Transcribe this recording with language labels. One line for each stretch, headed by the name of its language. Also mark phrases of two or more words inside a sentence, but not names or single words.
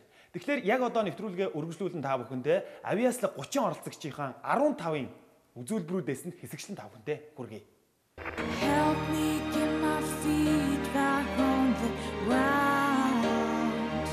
Mongolian: Тэгэхээр яг одоо нэвтрүүлгээ үргэлжлүүлэн та бүхэндээ авиаслаг 30 оролцогчийн 15-ын үзүүлбэрүүдээс нь хэсэгчлэн та бүхэндээ хүргэе.
English: Help me get my feet back on the ground.